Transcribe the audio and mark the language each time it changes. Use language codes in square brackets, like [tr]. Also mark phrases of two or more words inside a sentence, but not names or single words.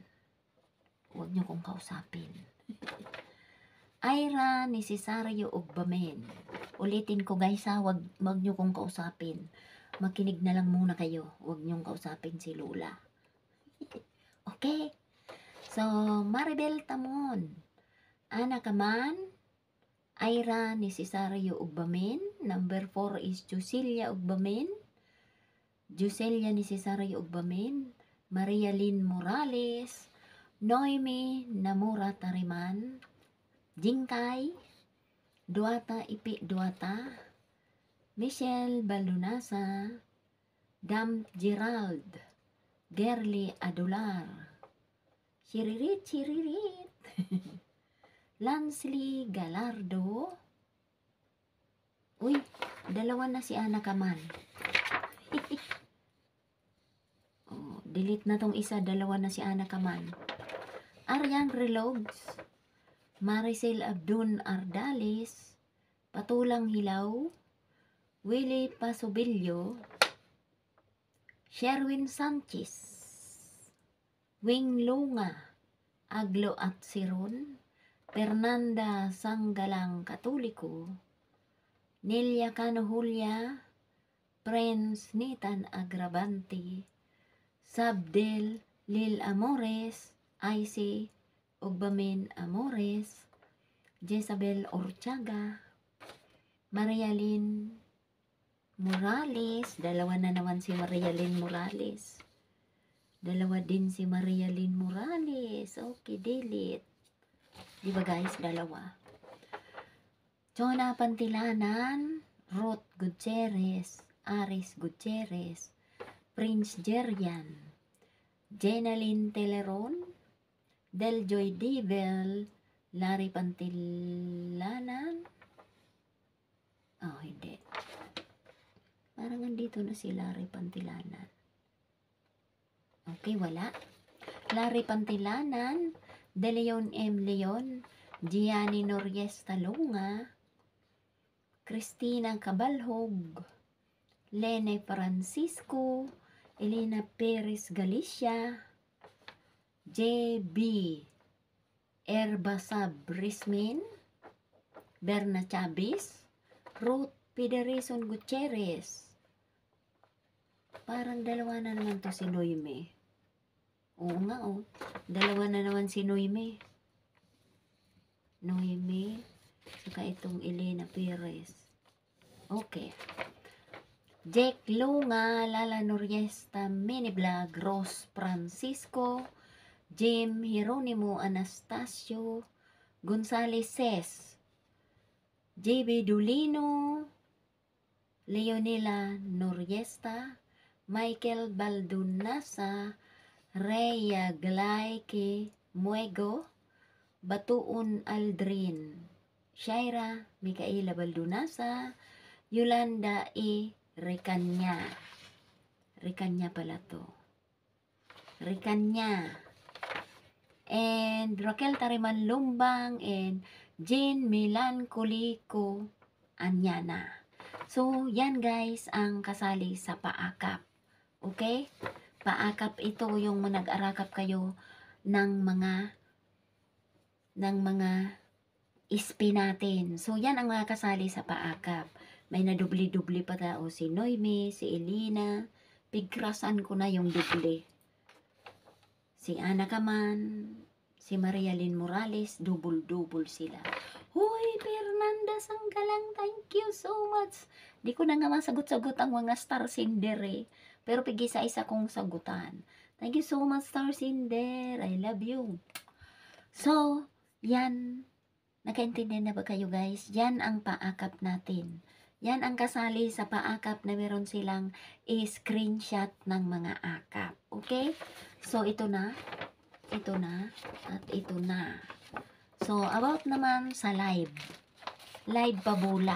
[tl] Huwag nyo kong kausapin. Ira Necesario Ugbamen. Ulitin ko guys ha, wag nyo kong kausapin. Makinig na lang muna kayo. Huwag nyong kausapin si Lola. Okay? So, Maribel Tamon. Ana Kaman. Ira Necesario Ugbamen. [en] Number 4 is Juselia Ugbamen. Juselia Necesario Ugbamen. [tl] Maria Lynn Morales. Noemi Namura Tariman. Jingkay, Duata Ipi Duata, Michelle Balunasa, Dam Gerald, Gerly Adular, Chiririt, Lansley Galardo. Uy, dalawa na si Ana Kaman. Oh, delete na tong isa, dalawa na si Ana Kaman. Arian Relogs, Maricel Abdun Ardalis, Patulang Hilaw, Willie Pasobilyo, Sherwin Sanchez, Wing Lunga, Aglo at Siron, Fernanda Sanggalang Katoliko, Nelia Cano Julia, Prince Nitan Agravante, Sabdel Lil Amores, IC Ugbamen Amores, Jezabel Orchaga, Maria Lynn Morales. Dalawa na naman si Marialyn Morales. Dalawa din si Marialyn Morales. Okay, delete. Diba guys, dalawa. Jonah Pantilanan, Ruth Gutierrez, Aris Gutierrez, Prince Jerian, Jenaline Teleron, Deljoy Divel, Larry Pantilanan. Oh, hindi. Parang andito na si Larry Pantilanan. Okay, wala. Larry Pantilanan, De Leon M. Leon, Gianni Noriesta Lunga, Cristina Cabalhog, Lene Francisco, Elena Perez Galicia, J.B. Erbasab Rismin, Berna Chavez, Ruth Pederson Gutierrez. Parang dalawa na naman to si Noime. Oo nga oh. Dalawa na naman si Noime. Noime. Saka itong Elena Perez. Okay. Jake Lunga, Lala Noriesta, Mini Vlog, Rose Francisco, Jim Hieronimo Anastasio, Gonzales Ces, JB Dulino, Leonela Noriesta, Michael Baldunasa, Rhea Glaike Muego, Batuon Aldrin, Shaira Micaela Baldunasa, Yolanda E. Ricanya. Ricanya pala to. Ricanya. [en] And Raquel Tariman Lumbang and Jean Milan Colico Anyana. [tl] So, yan guys ang kasali sa paakap. Okay? Paakap ito yung nag-arakap kayo ng mga ispi natin. So, yan ang mga kasali sa paakap. May nadubli-dubli pa tao si Noime, si Elena. Pigkrasan ko na yung dubli. Si Ana Kaman, si Marialyn Morales, double-double sila. Hoy, Fernanda Sanggalang, [en] thank you so much. [tl] Di ko na nga masagot-sagot ang mga star sender eh. Pero pig-isa-isa kong sagutan. [en] Thank you so much, star sender. I love you. So, [tl] yan. Nakaintindihan na ba kayo guys? Yan ang paakap natin. Yan ang kasali sa paakap na meron silang screenshot ng mga akap. Okay? So, ito na, at ito na. So, about naman sa live. Live pabula.